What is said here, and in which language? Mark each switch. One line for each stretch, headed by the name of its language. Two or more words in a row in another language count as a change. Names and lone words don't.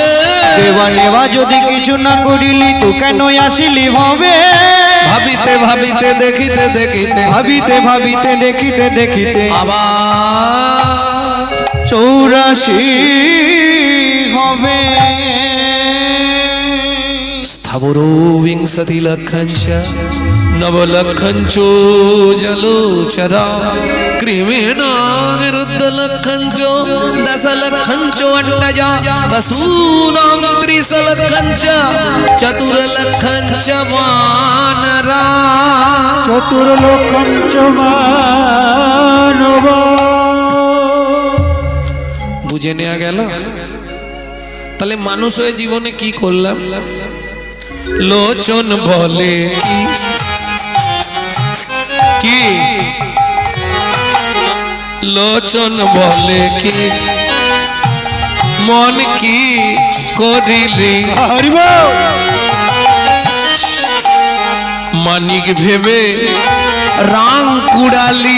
Bangla: দেবা নেওয়া যদি কিছু না করিলি, তো কেন আসিলি ভাবে, ভাবিতে ভাবিতে দেখিতে দেখিতে ভাবিতে ভাবিতে দেখিতে দেখিতে আবার 84 হবে।
Sanskrit: স্থাবরো বিংশতি লক্ষঞ্চ নবলক্ষঞ্চ জলোচরা ক্রিমেণ বিরুদ্ধ লক্ষঞ্চ দশলক্ষঞ্চ অণ্ডজা পশূনাং ত্রিশলক্ষঞ্চ চতুর্লক্ষঞ্চ মানরা। চতুর্লোকম চ মানব।
Bangla: বুঝে নেওয়া গেল? তাহলে মানুষ হয়ে জীবনে কি করলাম? লোচন বলে কি লোচন বলে কি মন কি করিলি, মানিক ভেবে রাং কুড়ালি,